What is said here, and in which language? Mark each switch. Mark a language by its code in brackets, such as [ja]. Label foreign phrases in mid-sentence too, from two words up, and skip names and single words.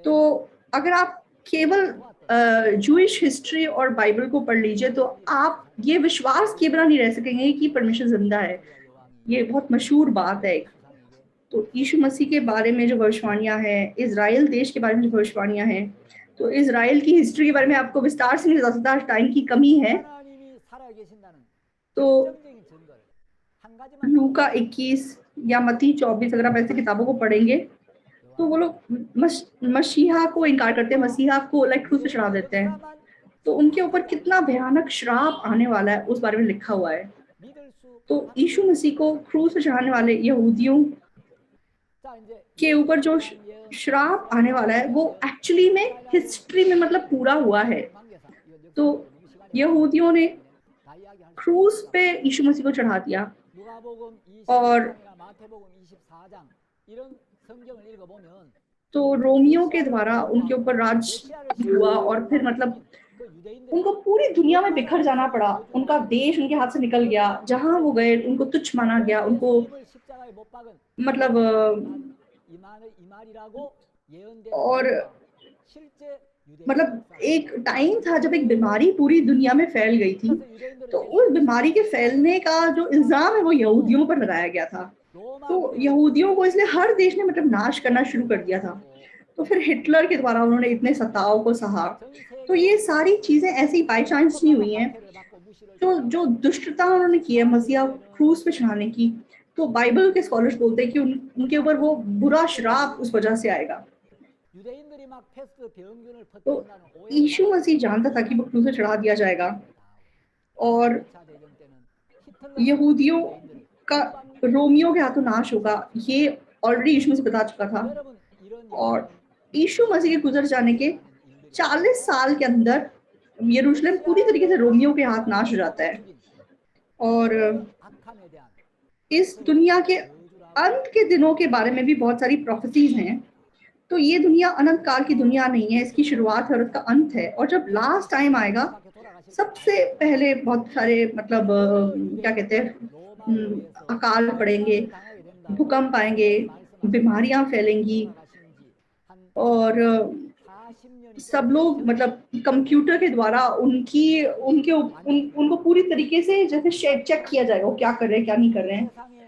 [hi] तो अगर आप केवल [en] Jewish history [hi] और बाइबल को पढ़ लीजिए तो आप ये विश्वास किए बिना नहीं रह सकेंगे कि परमेश्वर जिंदा है। ये बहुत मशहूर बात है। तो यीशु मसीह के बारे में जो भविष्यवाणियां हैं, इजराइल देश के बारे में जो भविष्यवाणियां हैं, तो इजराइल की हिस्ट्री के बारे में आपको विस्तार से नहीं बता सकता, टाइम की कमी है। [ko] 하나님이 살아계신다는 [hi] तो [ko] 결정적인 증거를 한 가지만 [hi] लूका 21 या मत्ती 24, अगर आप ऐसी किताबों को पढ़ेंगे तो वो लोग मसीहा को इनकार करते हैं, मसीहा को लाइक क्रूस पे चढ़ा देते हैं। तो उनके ऊपर कितना भयानक श्राप आने वाला है उस बारे में लिखा हुआ है। [ko] 믿을 수 [hi] तो यीशु मसीह को क्रूस पे चढ़ाने वाले यहूदियों [ko] 자 이제 [hi] के ऊपर जो श्राप आने वाला है वो एक्चुअली में हिस्ट्री में मतलब पूरा हुआ है। तो यहूदियों ने क्रूस पे यीशु मसीह को चढ़ा दिया [ko] 누가복음 [hi] और [ko] 22장이나 마태복음 24장 이런 성경을 읽어보면 [hi] तो रोमियो के द्वारा उनके ऊपर राज हुआ और फिर मतलब [ko] 그 유대인들이 [hi] उनको पूरी दुनिया में बिखर जाना पड़ा। उनका देश उनके हाथ से निकल गया, जहां वो गए उनको तुच्छ माना गया, उनको [ko] 예수님을 십자가에 못 박은 [hi] मतलब [ko] 이 말이라고 예언된 [hi] और [ko] 실제 [hi] मतलब एक टाइम था जब एक बीमारी पूरी दुनिया में फैल गई थी, तो उस बीमारी के फैलने का जो इल्जाम है वो यहूदियों पर लगाया गया था। तो यहूदियों को इसलिए हर देश ने मतलब नाश करना शुरू कर दिया था। तो फिर हिटलर के द्वारा उन्होंने इतने सताव को सहा। तो ये सारी चीजें ऐसी [en] by chance [hi] नहीं हुई हैं। तो जो दुष्टता उन्होंने की है मसीहा क्रूस पे चढ़ाने की, तो बाइबल के स्कॉलर्स बोलते हैं कि उनके ऊपर वो बुरा श्राप उस वजह से आएगा। [ko] 유대인들이 막 패스트 병균을 [hi] तो [ko] 퍼뜨린다는 오해를 [hi] यीशु मसीह जानता था कि वो क्रूस पे चढ़ा दिया जाएगा और [ko] 2차 대전 때는 히틀러가 [hi] यहूदियों का रोमियो के हाथों नाश होगा, ये ऑलरेडी यीशु मसीह बता चुका था। [ko] 여러분 이런 [hi] और यीशु मसीह के गुजर जाने के 40 साल के अंदर यरूशलेम पूरी तरीके से रोमियो के हाथ नाश हो जाता है और [ko] 악함에 대한 [hi] इस दुनिया के अंत के दिनों के बारे में भी बहुत सारी प्रोफेसीज हैं। तो ये दुनिया अनंत काल की दुनिया नहीं है, इसकी शुरुआत है और इसका अंत है। और जब [en] last time [hi] आएगा सबसे पहले बहुत सारे मतलब क्या कहते हैं अकाल पड़ेंगे, भूकंप आएंगे, बीमारियां फैलेंगी और सब लोग मतलब कंप्यूटर के द्वारा उनको पूरी तरीके से जैसे चेक किया जाएगा वो क्या कर रहे हैं क्या नहीं कर रहे हैं।